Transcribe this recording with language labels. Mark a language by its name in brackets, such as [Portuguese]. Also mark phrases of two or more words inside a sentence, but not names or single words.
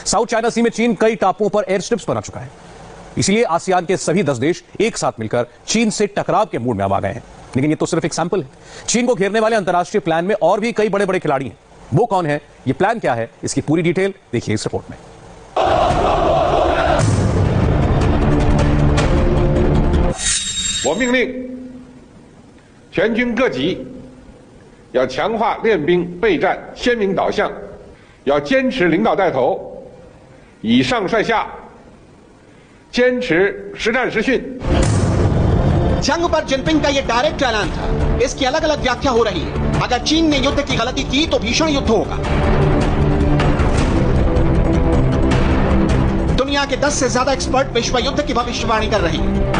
[Hindi] साउथ चाइना सी में चीन कई टापुओं पर [English] air strips [Hindi] बना चुका है। इसलिए आसियान के सभी 10 देश एक साथ मिलकर चीन से टकराव के मूड में अब आ गए हैं। लेकिन ये तो सिर्फ एक सैंपल है। चीन को घेरने वाले अंतर्राष्ट्रीय प्लान में और भी कई बड़े बड़े खिलाड़ी हैं। वो कौन है, ये प्लान क्या है, इसकी पूरी डिटेल देखिए इस रिपोर्ट में। [Chinese] 我命令全军各级要强化练兵备战鲜明导向，要坚持领导带头，以上率下，坚持实战实训。 [Hindi] जंग पर जिनपिंग का ये डायरेक्ट ऐलान था। इसकी अलग अलग व्याख्या हो रही है। अगर चीन ने युद्ध की गलती की तो भीषण युद्ध होगा। दुनिया के 10 से ज्यादा एक्सपर्ट विश्व युद्ध की भविष्यवाणी कर रहे हैं।